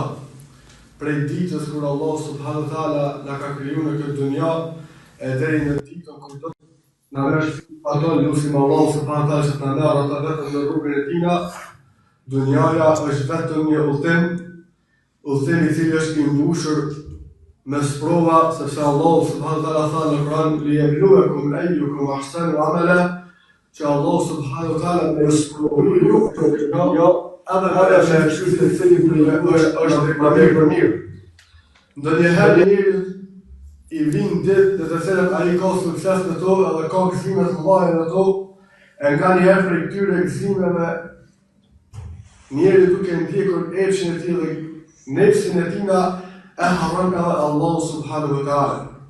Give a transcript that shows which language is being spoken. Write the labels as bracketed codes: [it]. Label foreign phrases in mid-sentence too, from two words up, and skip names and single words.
[sq] Prej ditës kur Allah [ar] سبحانه وتعالى [sq] na ka krijuar në këtë dunja e deri në ditën kur do na vesh ato lutim Allah [ar] سبحانه وتعالى [sq] që na merr ata vetëm në rrugën e tina, dunjaja është vetëm një udhëtim I cili është I mbushur me sprova, sepse Allah [ar] سبحانه وتعالى [sq] tha në Kur'an [ar] ليبلوكم أيكم أحسن عملا, [sq] që Allah [ar] سبحانه وتعالى [sq] me sprovoj ju këtë dunja, edhe me çështën e cilin është më mirë. Ndonjëherë njeriu I vin ditë në të cilën ai ka sukses në to edhe ka gëzime të mëdha në to, e nga njëherë prej këtyre gëzimeve njeriu duke ndjekur epshin e tij dhe nefsin e tina e harron edhe Allah [ar] سبحانه وتعالى.